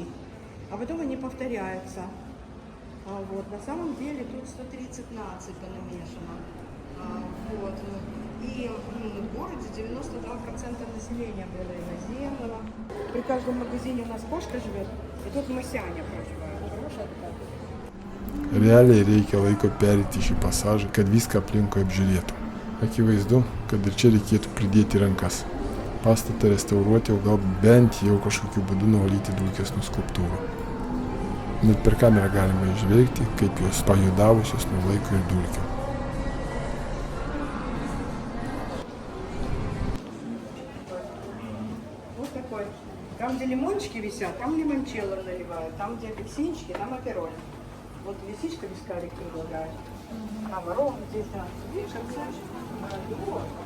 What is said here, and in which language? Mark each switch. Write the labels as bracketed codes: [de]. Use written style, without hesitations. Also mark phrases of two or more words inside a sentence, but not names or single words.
[ru] А потом они повторяются. Вот, на самом деле тут 130 наций понамешано. Вот. И в городе 92% населения было иноземного. При каждом магазине у нас кошка живет, и тут масяня проживает. Хорошая такая. [lt] Realiai reikia laiko pereiti šį pasažą, kad viską aplinkui apžiūrėtų. Akivaizdu, kad ir čia reikėtų pridėti rankas. Pastatą restauruoti, o gal bent jau kažkokiu būdu nuvalyti dulkes nuo skulptūrų. Net per kamerą galima išvelgti, kaip jos pajudavusios nuo laiko ir dulkių. [ru] Вот такой. Там, где лимончики висят, там лимончелло наливают. Там, где апельсинчики, там апероль. Вот лисичка вискарик предлагает. А ворон здесь, да. Видишь, апельсинчик? Вот.